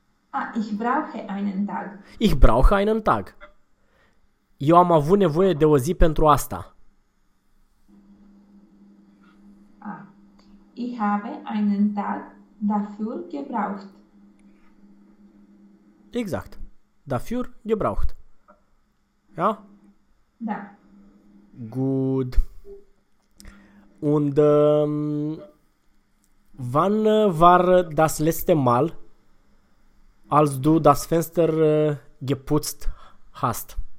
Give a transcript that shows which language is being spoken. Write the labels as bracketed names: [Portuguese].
[German] Ah, ich brauche einen Tag. Ich brauche einen Tag. [Romanian] Eu am avut nevoie de o zi pentru asta. [German] Ich habe einen Tag dafür gebraucht. Exact. Dafür gebraucht. Ja? [Romanian] Da. [English] Good. [German] Und wann war das letzte Mal, als du das Fenster geputzt hast?